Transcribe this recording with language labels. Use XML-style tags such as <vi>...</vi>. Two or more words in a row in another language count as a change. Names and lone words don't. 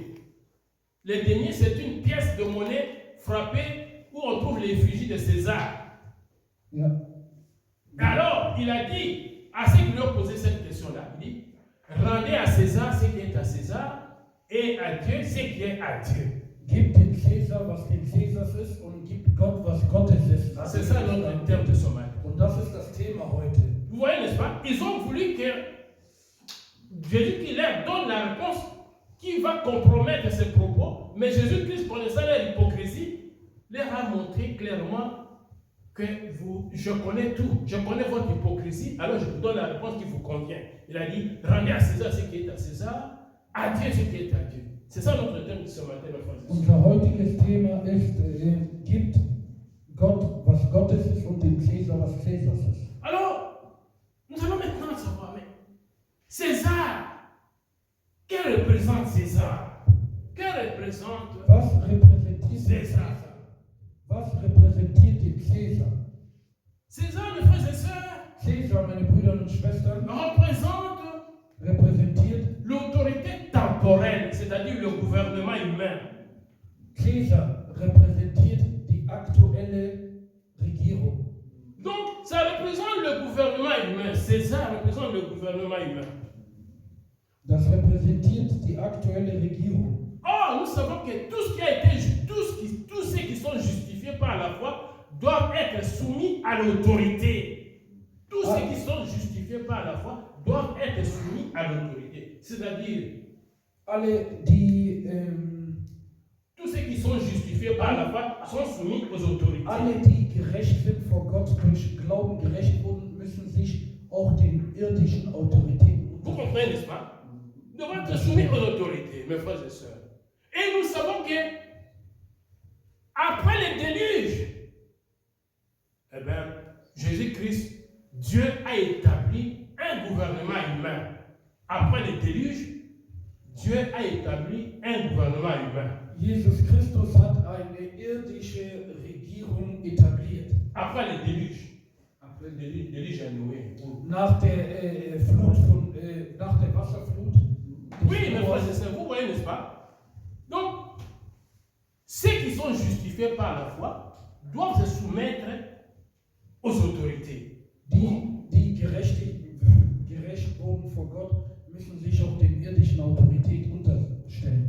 <fr>Les deniers, c'est une pièce de monnaie frappée où on trouve l'effigie de César. Ja. Alors, il a dit à ceux qui lui ont posé cette question-là, il dit, rendez à César ce qui est à César et à Dieu ce qui est à Dieu.</fr> <de>Gib dem Cäsar, was dem Cäsars ist, und gib Gott, was Gottes ist.</de> <fr>C'est ça notre terme de ce matin.</fr> <de>Und das ist das Thema heute.</de> <fr>Vous voyez, n'est-ce pas? Ils ont voulu que Jésus qui leur donne la réponse qui va compromettre ses propos, mais Jésus-Christ, connaissant leur hypocrisie, leur a montré clairement que je connais tout, je connais votre hypocrisie, alors je vous donne la réponse qui vous convient. Il a dit, rendez à César ce qui est à César, à Dieu ce qui est à Dieu. C'est ça notre thème de ce matin, mes frères et sœurs.</fr> <de>Unser heutiges Thema ist, gibt Gott, was Gottes ist, und dem Cäsar, was Cäsars ist.</de> <fr>Alors, nous allons maintenant savoir, mais César, que représente César? Que représente</fr> <de>Was repräsentiert den César? Cäsar? Was repräsentiert den Cäsar?</de> <fr>César, mes frères et sœurs,</fr> <de>Cäsar, meine Brüder und Schwestern, représente repräsentiert</de> <fr>l'autorité temporelle, c'est-à-dire le gouvernement humain.</fr> <de>Cäsar repräsentiert die aktuelle Regierung.</de> <fr>Donc, ça représente le gouvernement humain. César représente le gouvernement humain.</fr> <de>Das repräsentiert die aktuelle Regierung.</de> <fr>Or, nous savons que tout ce qui a été, tous ceux qui sont justifiés par la foi doivent être soumis à l'autorité. Tous ceux qui sont justifiés par la foi doivent être soumis à l'autorité. C'est-à-dire,</fr> <de>Alle, die,</de> <fr>tous ceux qui sont justifiés par la foi sont soumis aux autorités.</fr> <de>alle, die gerecht sind vor Gott, durch Glauben gerecht wurden, müssen sich auch den irdischen Autoritäten</de> <fr>Vous comprenez, n'est-ce pas? Nous devons être soumis aux autorités, mes frères et sœurs. Et nous savons que, après le déluge, eh bien, Jésus-Christ, Dieu a établi un gouvernement humain. Après le déluge, Dieu a établi un gouvernement humain.</fr> <de>Jesus Christus hat eine irdische Regierung etabliert.</de> <fr>Après le déluge. Après le déluge à Noé.</fr> <de>Nach der nach der Wasserflut.</de> <fr>Oui, mes frères et sœurs, vous voyez, n'est-ce pas? Donc, ceux qui sont justifiés par la foi doivent se soumettre aux autorités.</fr> <de>Die gerecht wurden vor Gott, müssen sich auch den irdischen Autoritäten unterstellen.</de>